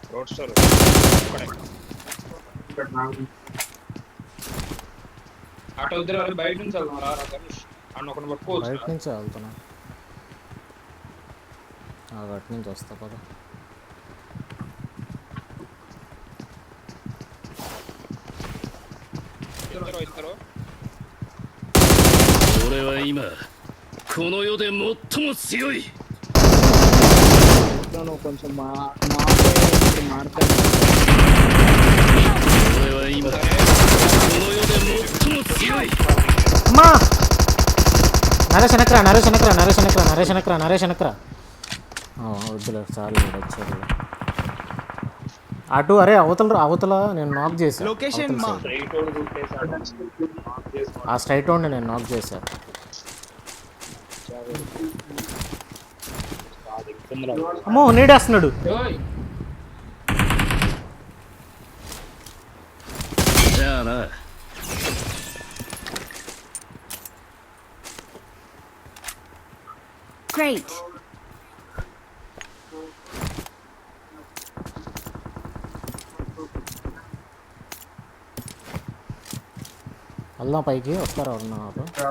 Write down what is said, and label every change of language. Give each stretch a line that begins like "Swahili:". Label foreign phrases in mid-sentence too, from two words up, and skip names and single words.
English: road store auto
Telugu: ఇద్దరు వాళ్ళు బయట నుంచి వెళ్తున్నారు రా ధనుష్ అన్న ఒకటి పట్టుకోవచ్చు బయట నుంచి వెళ్తున్నా అటు నుంచి వస్తా పద ఇద్దరు
Japanese: 俺は今この世で最も強い
Telugu: నువ్వు కొంచెం మారుతా
Japanese: 俺は今この世で最も強い
Telugu: అమ్మా నరేష్ వెనకరా వద్దులే చాలు వచ్చారు అటు అరే అవతల నేను నాక్ చేశాను లొకేషన్ మా
English: straight road
Telugu: కొట్టేసాడు ఆ
English: straight roadని
Telugu: నేను నాక్ చేశాను అమ్మో నీడేస్తున్నాడు ఓయ్
Japanese: じゃあな
Telugu: Great. వెళ్దాం పైకి వస్తారా ఉన్నారు